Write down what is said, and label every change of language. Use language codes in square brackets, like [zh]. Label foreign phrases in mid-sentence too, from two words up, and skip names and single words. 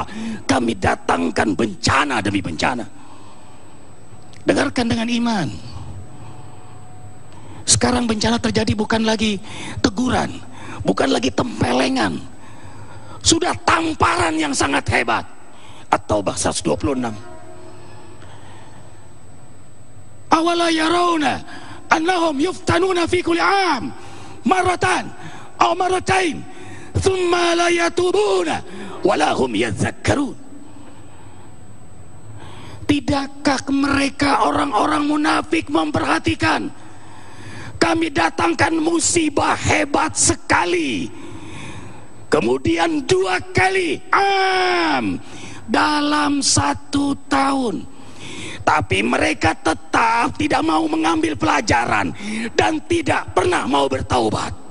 [id] Kami datangkan bencana demi bencana. Dengarkan dengan iman. Sekarang bencana terjadi bukan lagi teguran, bukan lagi tempelengan, sudah tamparan yang sangat hebat. At-Taubah 126. [ar] أولا يرون أنهم يفتنون في كل عام مرة أو مرتين ثم لا يتوبون ولا هم يذكرون. [id] Tidakkah mereka orang-orang munafik memperhatikan, kami datangkan musibah hebat sekali, kemudian 2 kali dalam 1 tahun, tapi mereka tetap tidak mau mengambil pelajaran dan tidak pernah mau bertaubat.